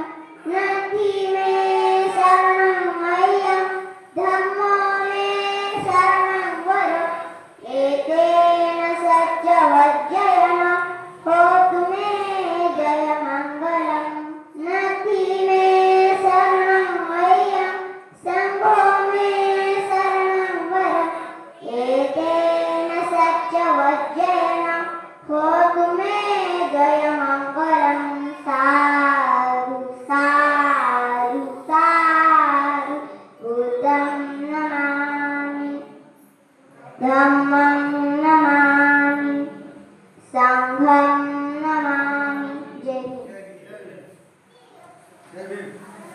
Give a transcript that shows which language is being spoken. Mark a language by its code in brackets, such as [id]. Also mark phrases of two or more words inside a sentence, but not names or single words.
[pi] नथी मे शरणं मह्यं धम्मो मे शरणं वर एतेन सत्यवज्रेण होतु मे जयमङ्गलम्. नथी मे शरणं मह्यं शम्भो मे शरणं वर एतेन सत्यवज्रेण होतु मे जयमङ्गलम्. साधु साधु साधु बुद्धं नमामि धम्मं नमामि संघं नमामि. [hi] जय हिंद.